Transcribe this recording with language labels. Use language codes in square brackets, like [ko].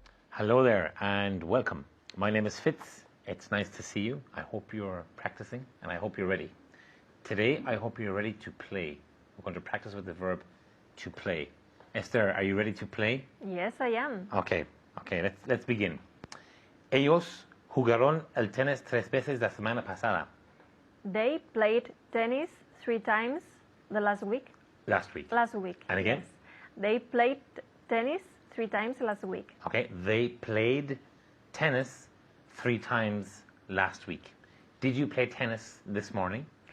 [en] Hello there and welcome. My name is Fitz. It's nice to see you. I hope you're practicing and I hope you're ready. Today, I hope you're ready to play. We're going to practice with the verb to play. Esther, are you ready to play? Yes, I am. Okay, let's begin. [es] Ellos jugaron el tenis 3 veces la semana pasada. [en] They played tennis 3 times the last week. Last week. And again? Yes. They played tennis 3 times last week. Okay, they played tennis 3 times last week. Did you play tennis this morning?